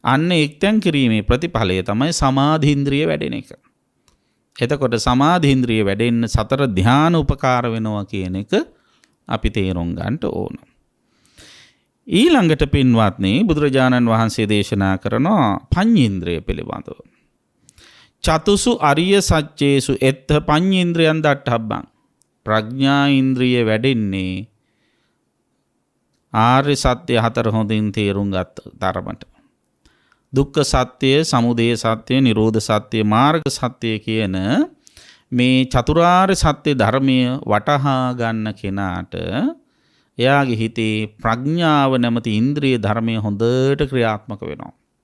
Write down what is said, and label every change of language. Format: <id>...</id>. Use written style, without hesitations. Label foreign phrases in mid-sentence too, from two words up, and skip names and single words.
<si>අන්න එක්තැන් කිරීමේ ප්‍රතිඵලය තමයි සමාධීන්ද්‍රිය වැඩෙන එක. එතකොට සමාධීන්ද්‍රිය වැඩෙන්න සතර ධ්‍යාන උපකාර වෙනවා කියන එක අපි තේරුම් ගන්නට ඕන. ඊළඟට පින්වත්නි බුදුරජාණන් වහන්සේ දේශනා කරනවා පඤ්චේන්ද්‍රය පිළිබඳව.</si> <pi>චතුසු අරිය සච්චේසු එත්ත පඤ්චේන්ද්‍රයන් දට්ඨබ්බං.</pi> <si>ප්‍රඥා ඉන්ද්‍රිය වැඩෙන්නේ ආර්ය සත්‍ය හතර හොඳින් තේරුම් ගත්ත තරමට. දුක්ඛ සත්‍ය, සමුදය සත්‍ය, නිරෝධ සත්‍ය, මාර්ග සත්‍ය කියන මේ චතුරාර්ය සත්‍ය ධර්මය වටහා ගන්න කෙනාට එයාගේ හිතේ ප්‍රඥාව නැමැති ඉන්ද්‍රිය ධර්මය හොඳට ක්‍රියාත්මක වෙනවා.</si>